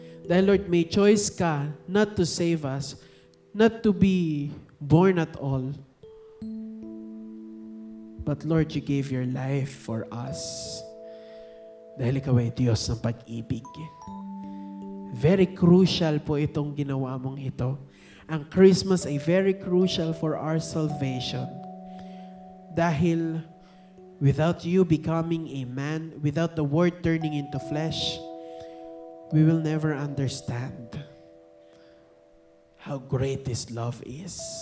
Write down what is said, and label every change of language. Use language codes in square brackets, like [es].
[tl] Dahil Lord, may choice ka [en] not to save us, not to be born at all. But Lord, you gave your life for us. [tl] Dahil ikaw ay Diyos ng pag-ibig. Very crucial po itong ginawa mong ito. [en] Ang Christmas ay very crucial for our salvation. Dahil without you becoming a man, without the Word turning into flesh, we will never understand how great this love is.